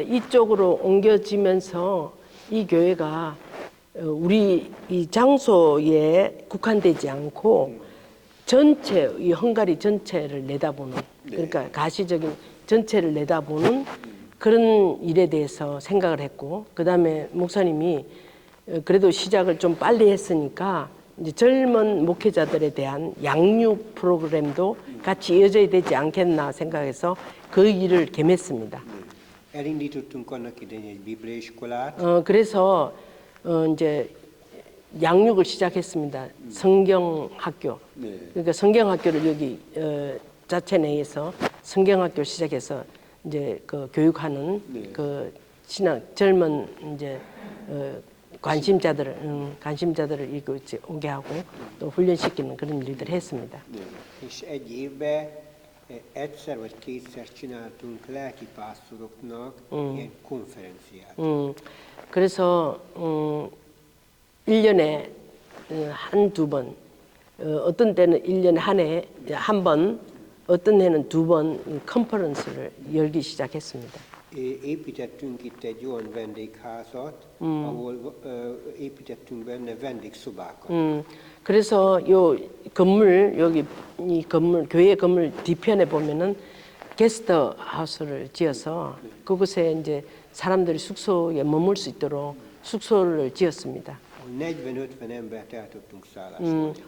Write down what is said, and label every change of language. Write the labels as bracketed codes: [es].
[ko] 이쪽으로 옮겨지면서 이 교회가 우리 이 장소에 국한되지 않고 전체 이 헝가리 전체를 내다보는 그러니까 가시적인 전체를 내다보는 그런 일에 대해서 생각을 했고 그다음에 목사님이 그래도 시작을 좀 빨리 했으니까 이제 젊은 목회자들에 대한 양육 프로그램도 같이 이어져야 되지 않겠나 생각해서 그 일을 겸했습니다. [hu] Elindítottunk annak idején egy bibliaiskolát, [ko] 그래서 이제 양육을 시작했습니다. 성경학교. 네. 그러니까 성경학교를 여기 자체 내에서 성경학교를 시작해서 이제 그 교육하는 네. 그 신앙 젊은 이제 관심자들을 이거 이제 오게 하고 또 훈련시키는 그런 일들을 했습니다. [hu] és egy évben egyszer vagy kétszer csináltunk lelkipásztoroknak ilyen konferenciát. [ko] 그래서 1년에 한두 번, 어떤 때는 1년에 한 해 한 번, 어떤 해는 두 번 컨퍼런스를 열기 시작했습니다. [hu] Építettünk itt egy olyan vendégházat, ahol építettünk benne vendégszobákat. [ko] 그래서 요 건물 여기 이 건물 교회 건물 뒤편에 보면은 게스트 하우스를 지어서 그곳에 이제 사람들이 숙소에 머물 수 있도록 숙소를 지었습니다. [hu] 40-50 embert el tudtunk szállásolni.